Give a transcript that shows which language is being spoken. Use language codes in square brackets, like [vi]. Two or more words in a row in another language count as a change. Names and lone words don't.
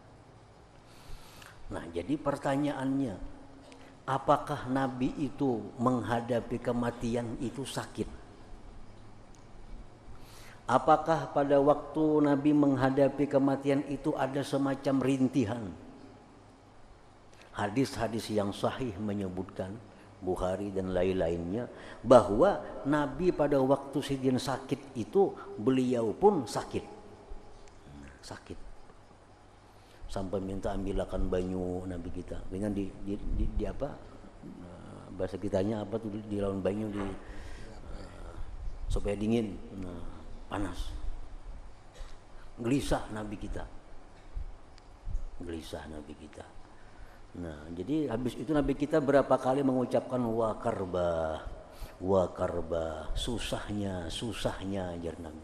[id] Nah, jadi pertanyaannya, apakah Nabi itu menghadapi kematian itu sakit? Apakah pada waktu Nabi menghadapi kematian itu ada semacam rintihan? Hadis-hadis yang sahih menyebutkan, Bukhari dan lain-lainnya, bahwa Nabi pada waktu sidin sakit itu beliau pun sakit. Sampai minta [bjn] ambilakan banyu [id] Nabi kita. Dengan di apa? Bahasa kitanya apa tuh, di lawan banyu di supaya dingin. Nah, panas. Gelisah Nabi kita. Nah, jadi habis itu Nabi kita berapa kali mengucapkan [ar] واكرباه, [id] susahnya ajar Nabi.